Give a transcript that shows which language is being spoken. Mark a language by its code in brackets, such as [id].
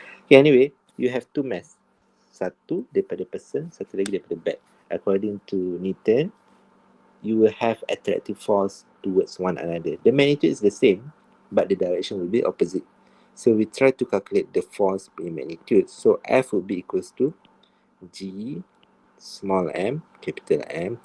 [en] Okay, anyway, you have two mass. [ms] Satu daripada person, satu lagi daripada bed. [en] According to Newton, you will have attractive force towards one another. The magnitude is the same, but the direction will be opposite. So we try to calculate the force in magnitude. So F would be equals to G small m, capital M.